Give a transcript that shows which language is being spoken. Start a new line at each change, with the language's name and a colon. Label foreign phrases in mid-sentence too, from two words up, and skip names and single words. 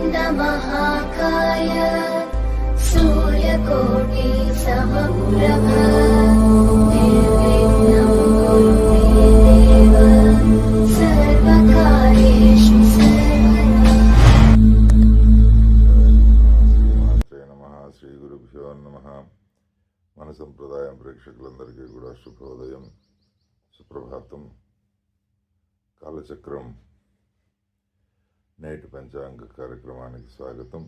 Sanskrit: महाकाय सूर्यकोटि समप्रभ निर्विघ्नं कुरु मे देव सर्वकार्येषु सर्वदा। శ్రీ గురుభ్యో నమః.
Telugu: మన సంప్రదాయం ప్రేక్షకులందరికీ కూడా శుభోదయం, సుప్రభాతం. కాలచక్రం నేటి పంచాంగ కార్యక్రమానికి స్వాగతం.